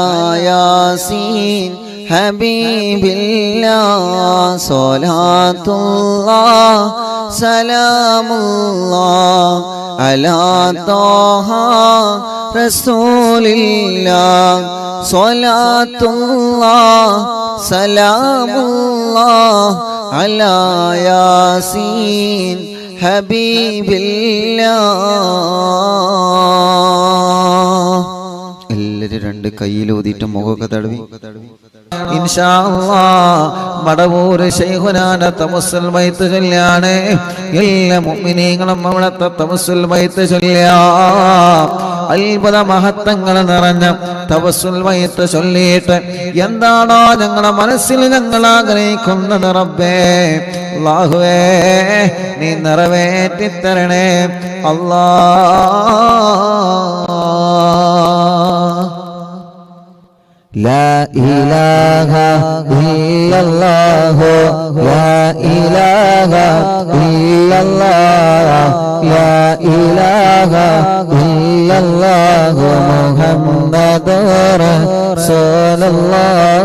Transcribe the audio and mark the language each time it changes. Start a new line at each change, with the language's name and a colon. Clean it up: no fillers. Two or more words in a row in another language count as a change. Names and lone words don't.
Arabic: ياسين حبيب الله صلاة الله سلام الله على طه رسول الله صلاة الله سلام الله على ياسين حبيب
Malayalam: الله എല്ലാവരും രണ്ട് കയ്യിലൂതിയിട്ട് മുഖമൊക്കെ തടവി
Arabic: إن شاء الله
Malayalam: മടവൂർ ശൈഖുനാന തവസ്സുൽ ബൈത്ത് ചൊല്ലാണ് എല്ലാ മുഅ്മിനീങ്ങളും അവിടുത്തെ തവസ്സുൽ ബൈത്ത് ചൊല്ലിയാം അത്ഭുത മഹത്വങ്ങൾ നിറഞ്ഞ തവസ്സുൽ ബൈത്ത് ചൊല്ലിയിട്ട് എന്താണോ ഞങ്ങളുടെ മനസ്സിൽ ഞങ്ങൾ ആഗ്രഹിക്കുന്നത് റബ്ബേ അല്ലാഹുവേ നീ നിറവേറ്റി തരണേ
Arabic: അല്ലാഹ് لا إله إلا الله لا إله إلا الله لا إله إلا الله محمد رسول الله